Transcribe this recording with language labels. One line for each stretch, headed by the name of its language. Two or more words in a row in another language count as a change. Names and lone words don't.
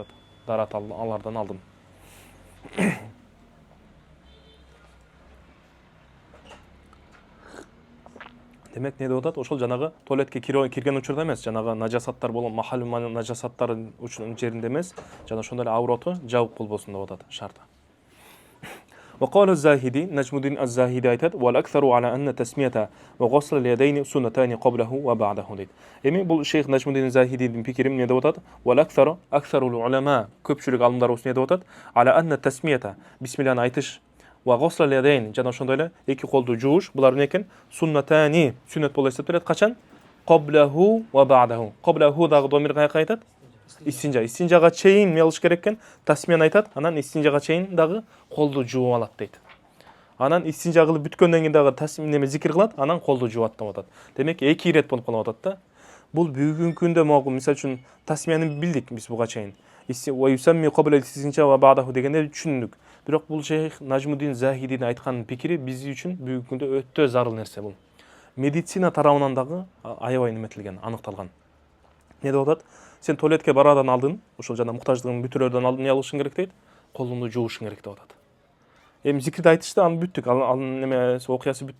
Kyrgyz: Дарат алардан алдым. Демек не деп атат? Ошол жанагы туалетке кирген учурда эмес, жанагы нажасаттар болгон махал нажасаттар жеринде эмес, жана ошондой эле аврату жабык болбосун деп атат шарты.
Arabic: وقال الزاهدي نجم الدين الزاهدي aytat والأكثر على أن تسمية وغسل اليدين سنتان قبله وبعده deyt.
Kyrgyz: Эми бул Шейх Нажмудин Захидидің пикирим не деп атат?
Arabic: والأكثر أكثر العلماء
Kyrgyz: көпчүлүк алымдар осу не деп атат?
Arabic: على أن التسمية
Kyrgyz: бисмилланы айтыш
Arabic: وغسل اليدين
Kyrgyz: жана ошондой эле эки колду жууш булар эмне экен? Суннатани сүннөт болуп эсептелет качан?
Arabic: قبله وبعده. قبله
Kyrgyz: дагы домир каяка айтат? Истинжага чейин эмне кылыш керек экен? Тасмияны айтат, анан истинжага чейин дагы колду жууп алат дейт. Анан истинжа кылып бүткөндөн кийин дагы тасмин неме зикир кылат, анан колду жууп деп атат. Демек эки ирет болуп калып атат да. Бул бүгүнкү күндө могу мисалы үчүн тасмияны билдик биз буга чейин.
Arabic: ويسمي قبل الاستنجاء وبعده
Kyrgyz: дегенде түшүндүк. Бирок бул Шейх Нажмудин Захидин айткан пикири биз үчүн бүгүнкү күндө өтө зарыл нерсе бул. Медицина тарабынан дагы аябай неметилген, аныкталган. Не деп атат? Сен туалетке барадан алдын, ошол жана муктаждыгын бүтүрөрдөн алдын эмне кылышың керек дейт? Колуңду жуушуң керек деп атат. Эми зикирди айтышты, аны бүттүк, ал неме окуясы бүттү.